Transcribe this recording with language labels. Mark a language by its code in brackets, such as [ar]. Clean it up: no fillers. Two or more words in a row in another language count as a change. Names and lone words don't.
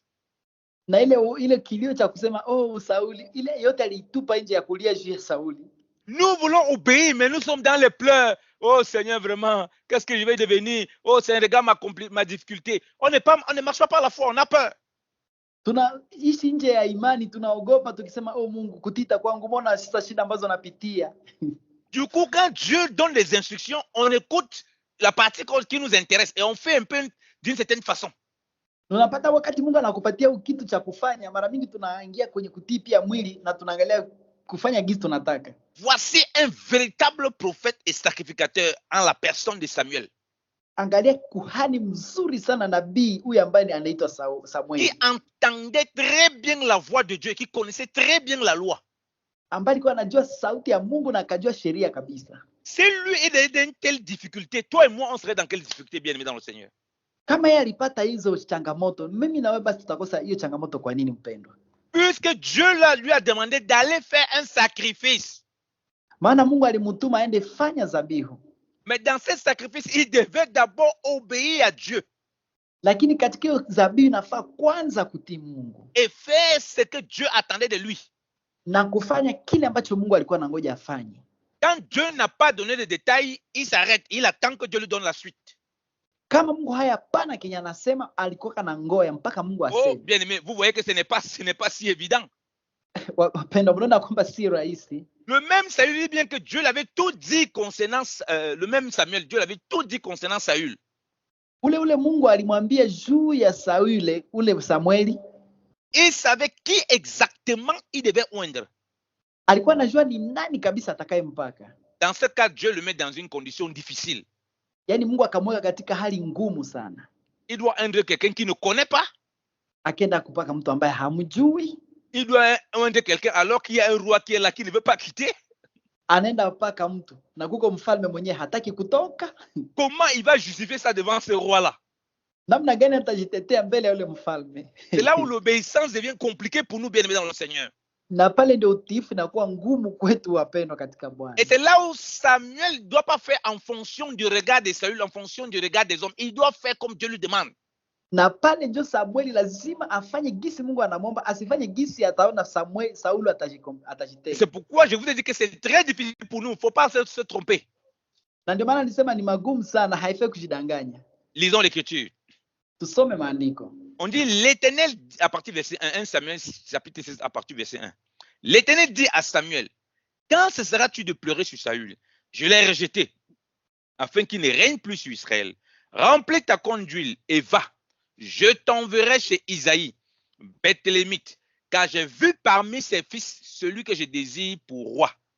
[sw] Na ile kilio cha kusema oh Sauli, ile yote alitupa nje ya kulia juu ya Sauli. [fr] Nous voulons obéir, mais nous sommes dans les pleurs. Oh Seigneur, vraiment, qu'est-ce que je vais devenir? Oh Seigneur, regarde ma difficulté. On ne marche pas par la foi, on a peur. [sw] Tunaishi nje ya imani, tunaogopa tukisema oh Mungu, kutita kwangu, mbona sasa shida ambazo napitia. [fr] Du coup, quand Dieu donne les instructions, on écoute la partie qui nous intéresse et on fait un peu d'une certaine façon. [sw] Unapata wakati Mungu anakupatia kitu cha kufanya, mara mingi tunaingia kwenye kutii pia mwili na tunaangalia kufanya gizi tunataka. [fr] Voici un véritable prophète et sacrificateur en la personne de Samuel. [sw] Angalia kuhani mzuri sana, nabii huyu ambaye anaitwa Samuel. [fr] Qui entendait très bien la voix de Dieu, qui connaissait très bien la loi. [sw] Ambaye alikuwa anajua sauti ya Mungu na akajua sheria kabisa. [fr] Si lui est dans telle difficulté, toi et moi on serait dans quelle difficulté, bien aimé dans le Seigneur? [sw] Kama yeye alipata hizo changamoto, mimi na wewe basi tutakosa hiyo changamoto kwa nini mpendwa? [fr] Puisque Dieu lui a demandé d'aller faire un sacrifice. [sw] Maana Mungu alimtuma aende fanya zabihu. [fr] Mais dans ce sacrifice, il devait d'abord obéir à Dieu. [sw] Lakini katika hiyo zabihu inafaa kwanza kutii Mungu. [fr] Et faire ce que Dieu attendait de lui. [sw] Na kufanya kile ambacho Mungu alikuwa anangoja afanye. [fr] Quand Dieu n'a pas donné de détails, il s'arrête. Il attend que Dieu lui donne la suite. [sw] Kama Mungu hayapana kenye anasema, alikuwa kana ngoya mpaka Mungu aseme. [fr] Oh, bien aimé, vous voyez que ce n'est pas si évident. [sw] Wapenda, mnaona kwamba si rahisi. [fr] Le même Saül dit bien que Dieu l'avait tout dit concernant le même Samuel, Dieu l'avait tout dit concernant Saül. [sw] Ule Mungu alimwambia juu ya Sauli, ule Samueli. [fr] Il savait qui exactement il devait oindre. [sw] Alikuwa anajua ni nani kabisa atakayempaka. [fr] Dans ce cas, Dieu le met dans une condition difficile. [sw] Yaani Mungu akamweka katika hali ngumu sana. [fr] Il doit oindre quelqu'un qui ne connaît pas. [sw] Akaenda kupaka mtu ambaye hamjui. [fr] Il doit oindre quelqu'un alors qu'il y a un roi qui est là qui ne veut pas quitter. [sw] Anaenda kupaka mtu na kuko mfalme mwenyewe hataki kutoka. [fr] Comment il va justifier ça devant ce roi-là? [sw] Namna gani atajitetea mbele ya yule mfalme? [fr] C'est là où l'obéissance devient compliquée pour nous, bien-aimés dans le Seigneur. [sw] Na pale ndio utiifu inakuwa ngumu kwetu wapendwa katika Bwana. [fr] Et c'est là où Samuel ne doit pas faire en fonction du regard de Saül, en fonction du regard des hommes. Il doit faire comme Dieu lui demande. [sw] Na pale ndio Samueli lazima afanye gisi Mungu anamwomba, asifanye gisi ataona Sauli atajitetea. [fr] C'est pourquoi je vous ai dit que c'est très difficile pour nous. Il ne faut pas se tromper. [sw] Na ndio maana nisema ni magumu sana, haifai kujidanganya. [fr] Lisons l'écriture. [sw] Tusome maandiko. [fr] On dit l'Éternel, à partir du verset 1 Samuel chapitre 16 à partir du verset 1. L'Éternel dit à Samuel, quand cesseras-tu de pleurer sur Saül? Je l'ai rejeté, afin qu'il ne règne plus sur Israël. Remplis ta corne d'huile et va. Je t'enverrai chez Isaïe, Bethlémite, car j'ai vu parmi ses fils celui que je désire pour roi.